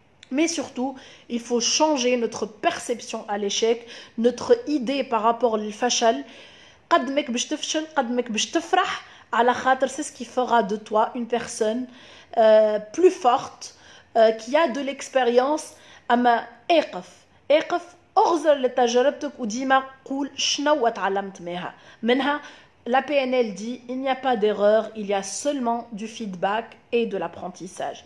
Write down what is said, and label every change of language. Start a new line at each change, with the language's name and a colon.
French: mais surtout il faut changer notre perception à l'échec, notre idée par rapport للفشل.
Arabic: قد ماك باش تفشل قد ماك باش تفرح، على خاطر
French: c'est ce qui fera de toi une personne plus forte, qui a de l'expérience.
Arabic: اما اقف اغزر لتجربتك وديما قول شنو تعلمت منها.
French: La PNL dit il n'y a pas d'erreur, il y a seulement du feedback et de l'apprentissage.